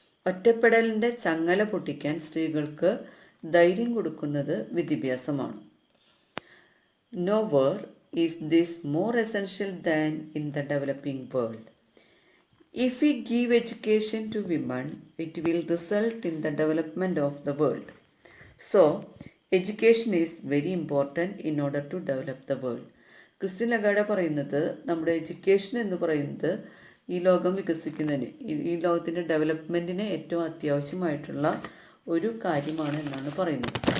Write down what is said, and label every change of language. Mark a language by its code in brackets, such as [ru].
[ml] ഒറ്റപ്പെടലിൻ്റെ ചങ്ങല പൊട്ടിക്കാൻ സ്ത്രീകൾക്ക് ധൈര്യം കൊടുക്കുന്നത് വിദ്യാഭ്യാസമാണ്. [en] Nowhere is this more essential than in the developing world. If we give education to women, it will result in the development of the world. So, education is very important in order to develop the world. [ml] Christian ലഗാർഡ പറയുന്നത് നമ്മുടെ education എന്ന് പറയുന്നത് ഈ ലോകം വികസിക്കുന്നതിന് ഈ ലോകത്തിൻ്റെ ഡെവലപ്മെൻറ്റിന് ഏറ്റവും അത്യാവശ്യമായിട്ടുള്ള ഒരു കാര്യമാണ് എന്നാണ് പറയുന്നത്.